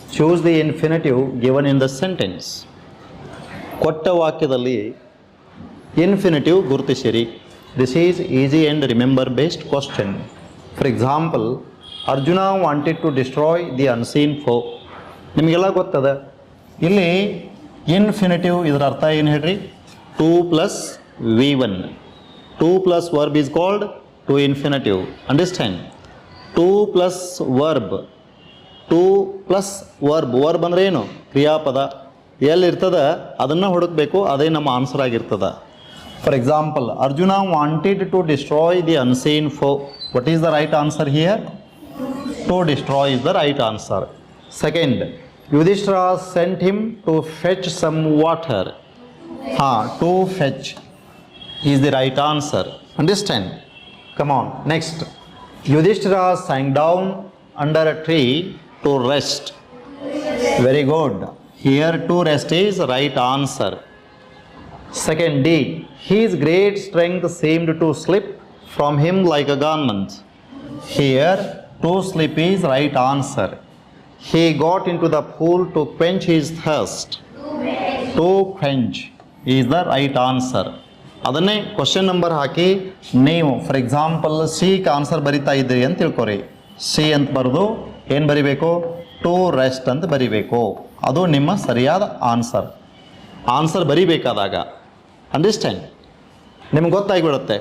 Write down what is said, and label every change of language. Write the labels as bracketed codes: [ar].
[en] choose the infinitive given in the sentence. [kn] ಕೊಟ್ಟ ವಾಕ್ಯದಲ್ಲಿ infinitive ಗುರುತಿಸಿರಿ. [en] This is easy and remember based question. For example, Arjuna wanted to destroy the unseen foe. [kn] ನಿಮಗೆಲ್ಲ ಗೊತ್ತದ. ಇಲ್ಲಿ infinitive ಇದರ ಅರ್ಥ ಏನು ಹೇಳ್ರಿ? [en] 2 + V1. 2 + verb is called to infinitive. Understand? [kn] 2 + verb. 2 + verb. Verb ಅಂದರೆ ಏನು? ಕ್ರಿಯಾಪದ. ಎಲ್ಲಿರ್ತದೆ ಅದನ್ನು ಹುಡುಕಬೇಕು, ಅದೇ ನಮ್ಮ ಆನ್ಸರ್ ಆಗಿರ್ತದೆ. [en] For example, Arjuna wanted to destroy the unseen foe. What is the right answer here? To destroy is the right answer. Second, Yudhishthira sent him to fetch some water. To fetch is the right answer. Understand? Come on. Next, Yudhishthira sang down under a tree to rest. Very good. Here to rest is right answer. Second, D. His great strength seemed to slip from him like a garment. Here to slip is right answer. He got into the pool to quench his thirst. To quench is the right answer. [kn] ಅದನ್ನೇ question number ಹಾಕಿ ನೀವು [en] for example [kn] ಸಿಗೆ answer ಬರಿತಾ ಇದ್ದೀರಿ ಅಂತ ತಿಳ್ಕೊರಿ. C ಅಂತ ಬರೆದು ಏನು ಬರಿಬೇಕು? ಟು ರೆಸ್ಟ್ ಅಂತ ಬರಿಬೇಕು. ಅದು ನಿಮ್ಮ ಸರಿಯಾದ ಆನ್ಸರ್ ಬರಿಬೇಕಾದಾಗ. ಅಂಡರ್ಸ್ಟ್ಯಾಂಡ್? ನಿಮ್ಗೆ ಗೊತ್ತಾಗಿಬಿಡುತ್ತೆ.